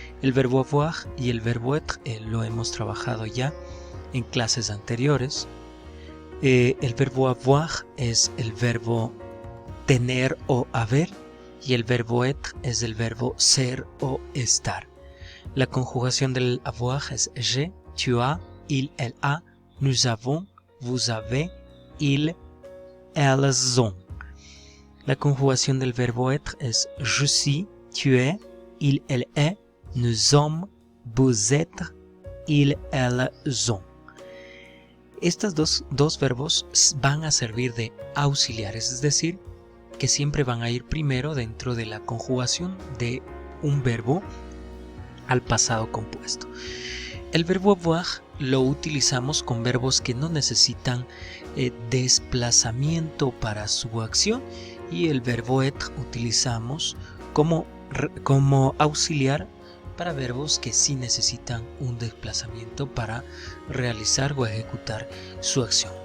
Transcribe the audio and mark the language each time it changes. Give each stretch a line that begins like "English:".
Spanish: El verbo avoir y el verbo être lo hemos trabajado ya en clases anteriores. El verbo avoir es el verbo tener o haber y el verbo être es el verbo ser o estar. La conjugación del avoir es
French: j'ai, tu as, il, elle a, nous avons, vous avez, ils, elles ont.
Spanish: La conjugación del verbo être es
French: je suis, tu es, il, elle est, nous sommes, vous êtes, ils, elles ont.
Spanish: Estos dos verbos van a servir de auxiliares, es decir, que siempre van a ir primero dentro de la conjugación de un verbo al pasado compuesto. El verbo avoir lo utilizamos con verbos que no necesitan desplazamiento para su acción y el verbo être utilizamos como auxiliar para verbos que sí necesitan un desplazamiento para realizar o ejecutar su acción.